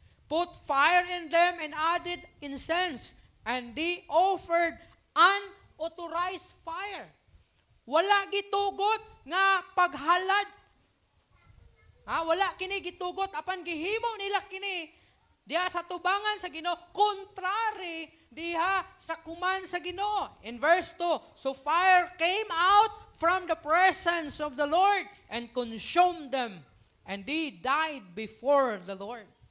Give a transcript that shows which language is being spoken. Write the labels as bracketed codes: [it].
[en] Put fire in them and added incense. And they offered unauthorized fire. [ceb] wala gitugot nga paghalad. Wala kini gitugot apan gihimo nila kini diha sa tubangan sa Ginoo, contrary diha sa kuman sa Ginoo. [en] In verse 2, so fire came out from the presence of the Lord and consumed them, and they died before the Lord.